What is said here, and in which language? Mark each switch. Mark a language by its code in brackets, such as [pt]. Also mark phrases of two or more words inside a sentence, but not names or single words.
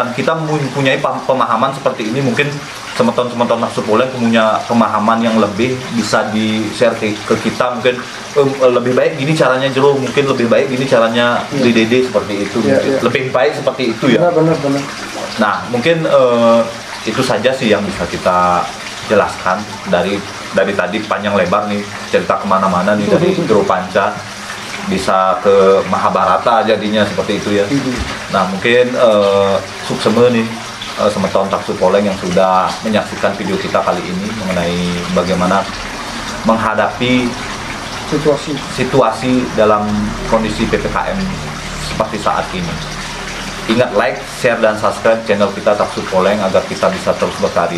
[id] Kita mempunyai pemahaman seperti ini, mungkin teman-teman nafsu poleng punya pemahaman yang lebih bisa di-share ke kita, mungkin lebih baik gini caranya Jul, mungkin lebih baik gini caranya di Dede seperti itu, lebih baik seperti itu ya. Benar. Nah mungkin itu saja sih yang bisa kita jelaskan dari tadi panjang lebar nih cerita kemana-mana nih, dari Guru Panca bisa ke Mahabharata jadinya seperti itu ya. Nah mungkin sukseme nih semeton Taksu Poleng yang sudah menyaksikan video kita kali ini mengenai bagaimana menghadapi situasi dalam kondisi PPKM seperti saat ini. Ingat [en] like, share, [id] dan subscribe channel kita Taksu Poleng agar kita bisa terus berkarya.